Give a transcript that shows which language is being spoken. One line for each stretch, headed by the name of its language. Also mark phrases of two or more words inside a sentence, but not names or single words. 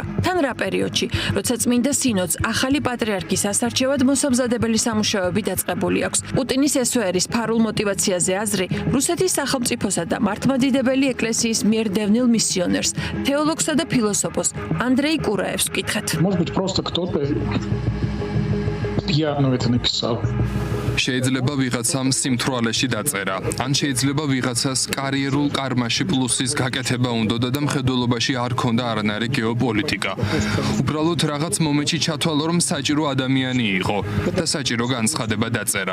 Georgian: თან რა პერიოდში, როცა წმინდა სინოდს ახალი პატრიარქის ასარჩევად მოსამზადებელი სამუშაოები დაწყებული აქვს. პუტინის ესვერის ფარულ мотиваციაზე აზრი რუსეთის სახელმწიფოსა და მართლმადიდებელი ეკლესიის მიერ დევნილ მისიონერს, თეოლოგსა და ფილოსოფოს ანდრეი კურაევს ვკითხეთ.
Russian: Может быть, просто кто-то пьяно это написал.
Georgian: შეიძლება ვიღაცამ სიმთვრალეში დაწერა, ან შეიძლება ვიღაცას კარიერულ კარმაში პლუსის გაკეთება უნდოდა და მხედველობაში არ ქონდა არანაირი გეოპოლიტიკა. უბრალოდ რაღაც მომენტში ჩათვალა, რომ საჭირო ადამიანი იყო და საჭირო განცხადება დაწერა.